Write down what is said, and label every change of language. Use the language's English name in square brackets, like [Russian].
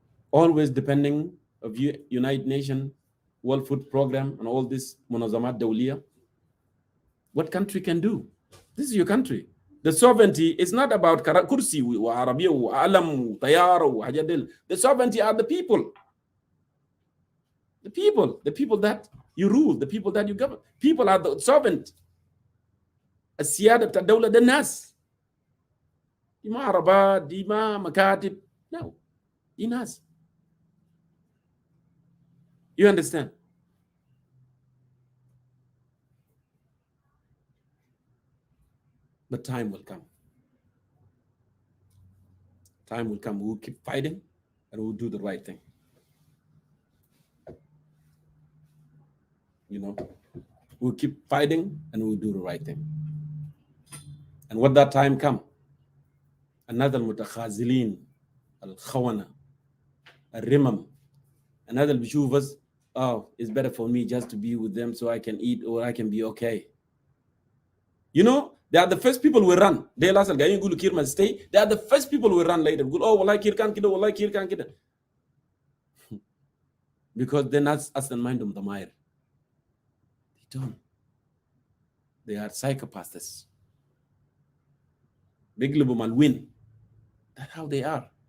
[English] Always depending of United Nations, World Food Program, and all this [Arabic] Munazamat Dawliya. [English] What country can do? This is your country. The sovereignty is not about [Arabic] kursi, Arabiya, alam, tayar, hajadil. [English] The sovereignty are the people. The people that you rule, the people that you govern. People are the sovereign. [Arabic] السيادة بتاع الدولة ده الناس. دي ما عربات، دي ما مكاتب. [English] No. [Arabic] دي ناس. [English] You understand? But time will come. Time will come. We'll keep fighting and we'll do the right thing. We'll keep fighting and we'll do the right thing. And when that time come, another [Arabic] المتخاذلين الخونة الرمم, [English] another [Arabic] بيشوف [English] us, it's better for me just to be with them so I can eat or I can be okay. They are the first people who run. They last [Arabic] الجايين يقولوا [English] كير must stay. They are the first people who run later. [Arabic] يقول والله كير كان كده والله كير كان كده. [English] Because they're not [Arabic] أصلاً ما عندهم ضمائر. [English] They don't. They are psychopaths. [Arabic] بيقلبوا مع الوين. [English] That's how they are.